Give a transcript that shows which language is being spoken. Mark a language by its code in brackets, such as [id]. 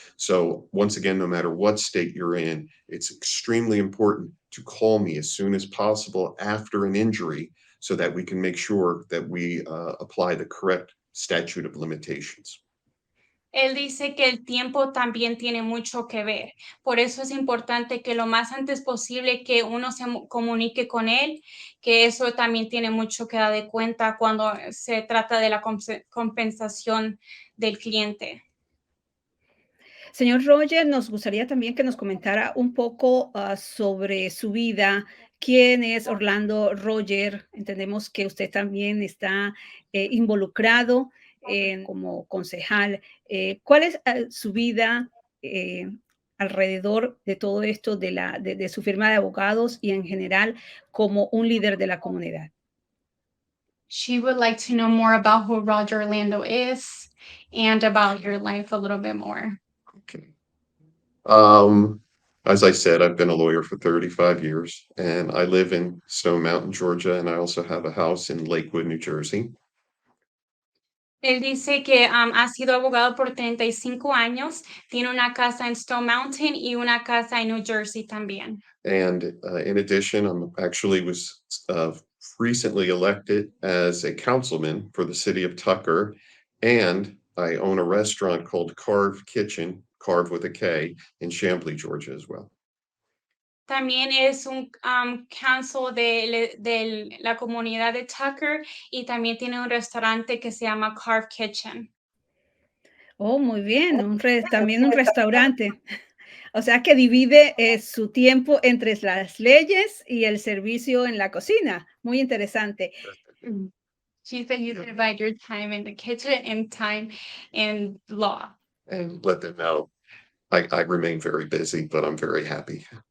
[en] So once again, no matter what state you're in, it's extremely important to call me as soon as possible after an injury so that we can make sure that we apply the correct statute of limitations. [es] Él dice que el tiempo también tiene mucho que ver. Por eso es importante que lo más antes posible que uno se comunique con él, que eso también tiene mucho que dar de cuenta cuando se trata de la compensación del cliente. Señor Roger, nos gustaría también que nos comentara un poco sobre su vida. ¿Quién es Orlando Roger? Entendemos que usted también está involucrado como concejal. ¿Cuál es su vida eh, alrededor de todo esto de su firma de abogados y en general como un líder de la comunidad? [en] She would like to know more about who Roger Orlando is and about your life a little bit more. Okay. Um, as I said, I've been a lawyer for 35 years, and I live in Stone Mountain, Georgia, and I also have a house in Lakewood, New Jersey. [es] Él dice que ha sido abogado por 35 años, tiene una casa en Stone Mountain y una casa en New Jersey también. [en] And in addition, I'm actually was recently elected as a councilman for the city of Tucker, and I own a restaurant called Carve Kitchen, Carve with a K, in Chamblee, Georgia, as well. [es] También es un council de la comunidad de Tucker y también tiene un restaurante que se llama Carve Kitchen. Oh, muy bien, también un restaurante. O sea que divide su tiempo entre las leyes y el servicio en la cocina. Muy interesante. Mm. [en] She said you divide your time in the kitchen and time in law. And let them know I remain very busy, but I'm very happy.